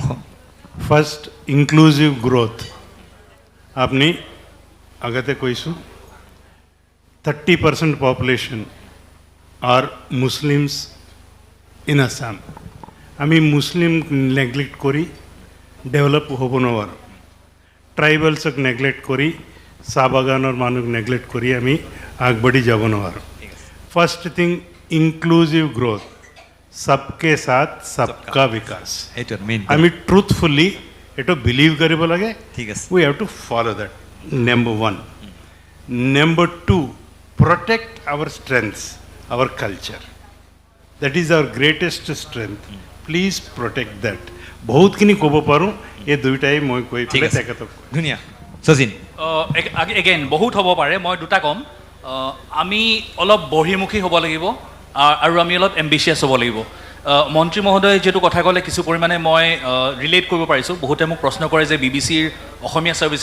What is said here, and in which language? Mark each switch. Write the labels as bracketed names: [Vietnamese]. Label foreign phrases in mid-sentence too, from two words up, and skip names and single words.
[English] First inclusive growth [Assamese] আপনি আগতে কৈছোঁ [English] 30% population are Muslims in [Assamese] আছাম আমি মুছলিম নেগলেক্ট কৰি ডেভেলপ হ'ব নোৱাৰোঁ ট্ৰাইবেলছক নেগলেক্ট কৰি চাহ বাগানৰ মানুহক নেগলেক্ট কৰি আমি আগবাঢ়ি যাব নোৱাৰোঁ [English] First thing inclusive growth [Hindi] सबके साथ सबका विकास [Assamese] আমি ট্ৰুথফুলি এইটো বিলিভ কৰিব লাগে ঠিক আছে [English] We have to follow that number 1 number 2 protect our strengths our culture that is our greatest strength please protect that [Assamese] বহুতখিনি ক'ব পাৰোঁ এই দুইটাই মই কৈ পেলাই তেখেতক ধুনীয়া শচীন এগেইন বহুত হ'ব পাৰে মই দুটা ক'ম আমি অলপ বহিৰ্মুখী হ'ব লাগিব আৰু আমি অলপ এম্বিচিয়াছ হ'ব লাগিব মন্ত্ৰী মহোদয়ে যিটো কথা ক'লে কিছু পৰিমাণে মই ৰিলেট কৰিব পাৰিছোঁ বহুতে মোক প্ৰশ্ন কৰে যে BBCৰ অসমীয়া ছাৰ্ভিচ